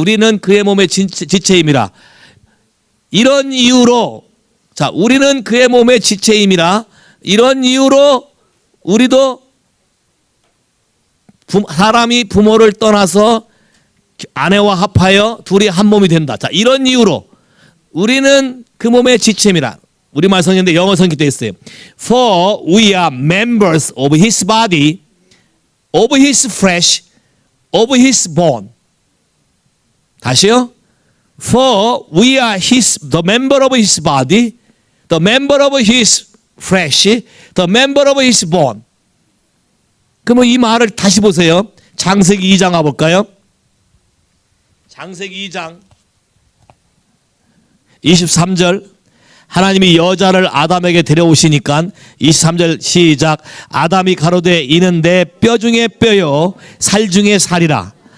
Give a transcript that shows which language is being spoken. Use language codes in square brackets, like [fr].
[ko] 우리는 그의 몸의 지체임이라. 이런 이유로, 자, 우리는 그의 몸의 지체임이라. 이런 이유로 우리도 사람이 부모를 떠나서 아내와 합하여 둘이 한 몸이 된다. 자, 이런 이유로 우리는 그 몸의 지체임이라. 우리말 성경인데 영어 성경에 되어 있어요. [en] For we are members of his body, of his flesh, of his bone. [ko] 다시요. [en] For we are the member of his body, the member of his flesh, the member of his bone. [ko] 그러면 이 말을 다시 보세요. 창세기 2장 와볼까요? 창세기 2장 23절. 하나님이 여자를 아담에게 데려오시니까 23절 시작. 아담이 가로되 이는 내 뼈 중에 뼈요 살 중에 살이라.